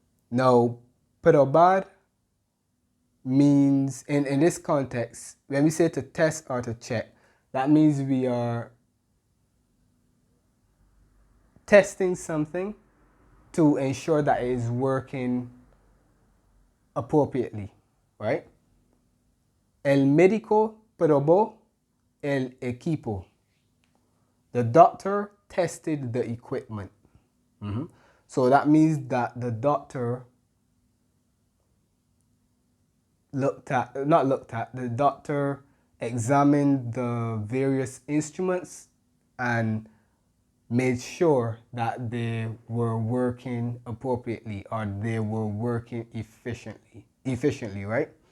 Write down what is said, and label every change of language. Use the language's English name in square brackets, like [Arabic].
[English] Now, probar means, in this context, when we say to test or to check, that means we are testing something to ensure that it is working appropriately, right? [Spanish] El médico probó el equipo. [English] The doctor tested the equipment. So that means that the doctor the doctor examined the various instruments and made sure that they were working appropriately or they were working efficiently, right?